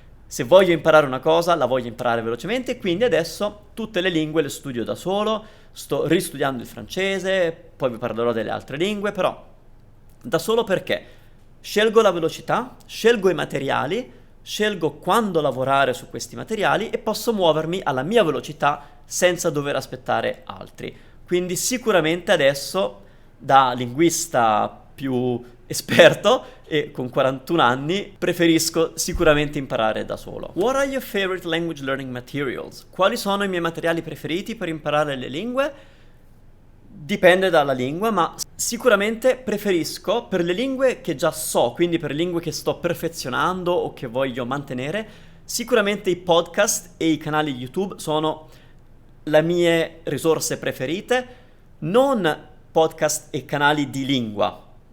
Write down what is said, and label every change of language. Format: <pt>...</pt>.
<it>Se voglio imparare una cosa, la voglio imparare velocemente e quindi adesso tutte le lingue le studio da solo, sto ristudiando il francese, poi vi parlerò delle altre lingue, però da solo perché scelgo la velocità, scelgo i materiali, scelgo quando lavorare su questi materiali e posso muovermi alla mia velocità senza dover aspettare altri. Quindi sicuramente adesso, da linguista più esperto e con 41 anni, preferisco sicuramente imparare da solo.</it> <en>What are your favorite language learning materials?</en> <it>Quali sono i miei materiali preferiti per imparare le lingue? Dipende dalla lingua, ma sicuramente preferisco per le lingue che già so, quindi per lingue che sto perfezionando o che voglio mantenere, sicuramente i podcast e i canali YouTube sono le mie risorse preferite, non podcast e canali di lingua.</it>